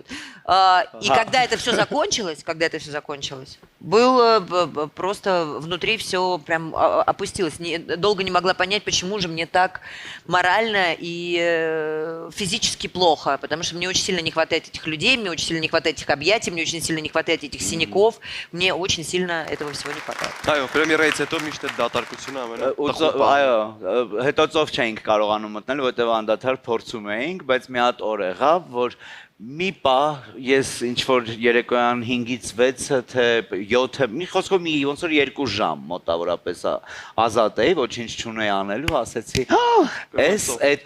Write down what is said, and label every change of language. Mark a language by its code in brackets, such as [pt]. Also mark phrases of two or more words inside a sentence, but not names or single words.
[ru] И когда это все закончилось, было просто внутри все прям опустилось. Долго не могла понять, почему же мне так морально и физически плохо, потому что мне очень сильно не хватает этих людей, мне очень сильно не хватает этих объятий, мне очень сильно не хватает этих синяков, мне очень сильно этого всего не хватает. [hy] Այո, պրեմիերայից հետո միշտ այդ դատարկությունը ամենը Այո, հետո ծով չէինք կարողանում մտնել, որտեղ անդադար փորձում էինք, բայց մի հատ օր եղավ, որ մի պահ ես ինչ որ երեկոյան 5-ից 6-ը թե 7-ը, մի խոսքով մի ոնց որ 2 ժամ մոտավորապես ազատ էի, ոչինչ չունեի անելու, ասեցի, էս այդ